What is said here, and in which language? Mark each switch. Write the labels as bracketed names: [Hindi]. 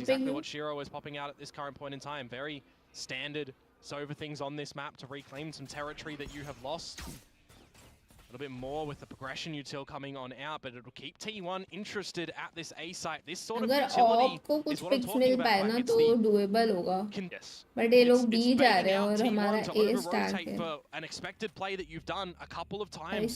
[English] exactly what Shiro is popping out at this current point in time. Very standard Sova things on this map to reclaim some territory that you have lost. A little bit more with the progression util coming on out, but it'll keep T1 interested at this A site. This sort of utility is what I'm talking about. [Hindi] ना तो doable होगा. [English] Yes. [Hindi] But ये लोग B जा रहे हैं और हमारा A stack है. [English] For an expected play that you've done a couple of times.